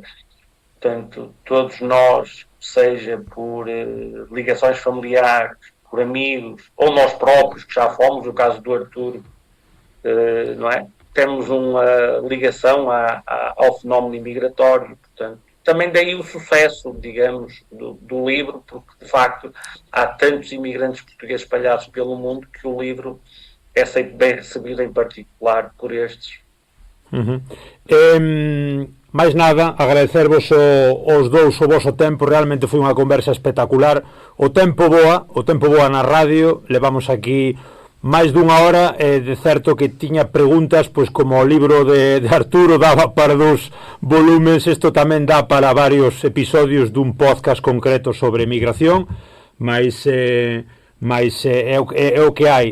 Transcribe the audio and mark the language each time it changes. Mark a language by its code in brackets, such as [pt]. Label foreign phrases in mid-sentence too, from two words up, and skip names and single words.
[pt] Portanto, todos nós, seja por ligações familiares, por amigos, ou nós próprios, que já fomos, no caso do Arturo, não é? Temos uma ligação ao fenómeno imigratório. Portanto, também daí o sucesso, digamos, do livro, porque, de facto, há tantos imigrantes portugueses espalhados pelo mundo que o livro é sempre bem recebido, em particular, por estes. [gl] Mais nada, agradecervos os dous o voso tempo. Realmente foi unha conversa espectacular. O tempo voa na radio. Levamos aquí máis dunha hora. De certo que tiña preguntas, pois como o libro de Arturo daba para 2 volumes, isto tamén dá para varios episodios dun podcast concreto sobre migración, mas é o que hai.